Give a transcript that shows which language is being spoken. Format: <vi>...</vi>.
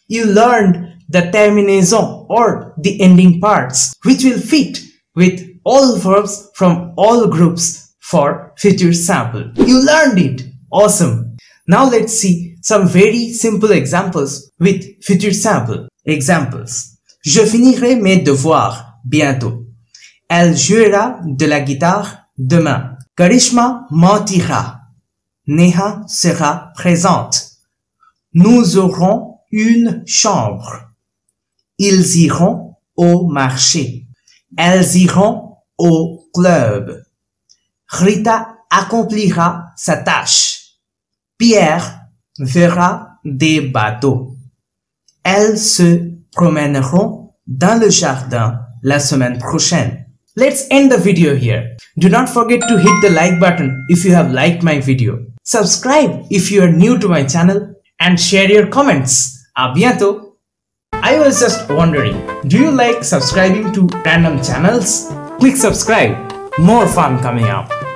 <en>You learned the terminaison or the ending parts, which will fit with all verbs from all groups for future simple. You learned it! Awesome! Now let's see some very simple examples with future simple. Examples.</en> <fr>Je finirai mes devoirs bientôt. Elle jouera de la guitare demain. Karishma mentira. Neha sera présente. Nous aurons une chambre. Ils iront au marché. Elles iront au club. Rita accomplira sa tâche. Pierre verra des bateaux. Elles se promèneront dans le jardin la semaine prochaine.</fr> <en>Let's end the video here. Do not forget to hit the like button if you have liked my video. Subscribe if you are new to my channel and share your comments.</en> <fr>À bientôt!</fr> <en>I was just wondering, do you like subscribing to random channels? Click subscribe. More fun coming up.</en>